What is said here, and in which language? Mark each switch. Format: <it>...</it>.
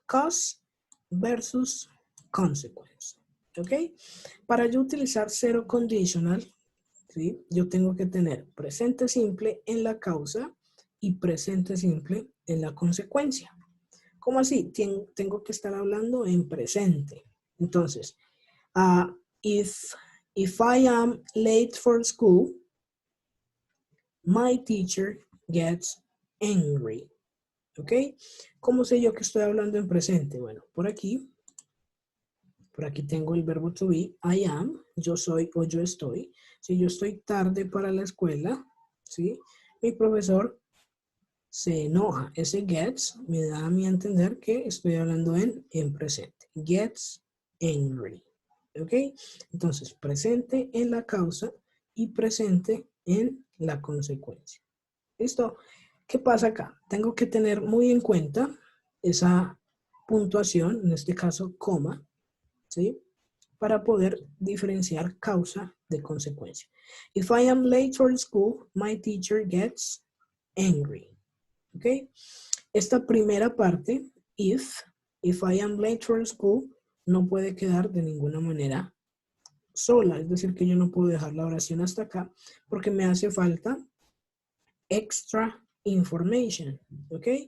<en>Cause versus consequence. ¿Ok?</en> <es>Para yo utilizar</es> <en>zero conditional, ¿sí?</en> <es>Yo tengo que tener presente simple en la causa y presente simple en la consecuencia. ¿Cómo así? Tengo que estar hablando en presente.</es> <en>Entonces, uh, if, if I am late for school, my teacher gets angry.</en> <es>¿Ok? ¿Cómo sé yo que estoy hablando en presente? Bueno, por aquí tengo el verbo to be,</es> <en>I am,</en> <es>yo soy o yo estoy. Si yo estoy tarde para la escuela, ¿sí? Mi profesor se enoja. Ese gets me da a mí a entender que estoy hablando en presente.</es> <en>Gets angry.</en> <es>¿Ok? Entonces, presente en la causa y presente en la consecuencia. ¿Listo? ¿Qué pasa acá? Tengo que tener muy en cuenta esa puntuación, en este caso, coma, ¿sí? Para poder diferenciar causa de consecuencia.</es> <en>If I am late for school, my teacher gets angry.</en> <es>¿Ok? Esta primera parte,</es> <en>if I am late for school,</en> <es>no puede quedar de ninguna manera sola. Es decir, que yo no puedo dejar la oración hasta acá porque me hace falta</es> <en>extra information.</en> <es>¿Ok?</es>